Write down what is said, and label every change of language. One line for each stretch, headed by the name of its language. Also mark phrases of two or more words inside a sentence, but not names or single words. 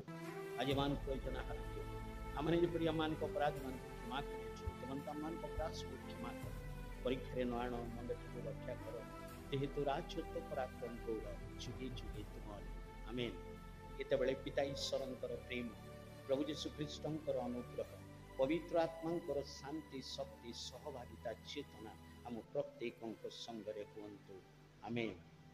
Odia: ଆଜି ଏମାନଙ୍କୁ ପ୍ରୟୋଜନ ଆହାର ଦିଅ। ଆମେ ଯେପରି ଆମମାନଙ୍କ ଅପରାଧମାନଙ୍କୁ କ୍ଷମା କରୁଛୁ, ତୁମମାନଙ୍କୁ ଆମମାନଙ୍କ ଅପରାଧକୁ କ୍ଷମା କର। ପରୀକ୍ଷାରେ ନ ଆଣ, ମଣ୍ଡଠରୁ ରକ୍ଷା କର, ଯେହେତୁ ରାଜତ୍ୱ ପରାକ୍ରମ ଗୌରବ ଯୁଗେ ଯୁଗେ ତୁମର, ଆମେନ୍। ଯେତେବେଳେ ପିତା ଈଶ୍ୱରଙ୍କର ପ୍ରେମ, ପ୍ରଭୁ ଯୀଶୁ ଖ୍ରୀଷ୍ଟଙ୍କର ଅନୁଗ୍ରହ ପବିତ୍ର ଆତ୍ମାଙ୍କର ଶାନ୍ତି ଶକ୍ତି ସହଭାଗିତା ଚେତନା ଆମ ପ୍ରତ୍ୟେକ ସଙ୍ଗରେ ହୁନ୍ତୁ ଆମେନ୍।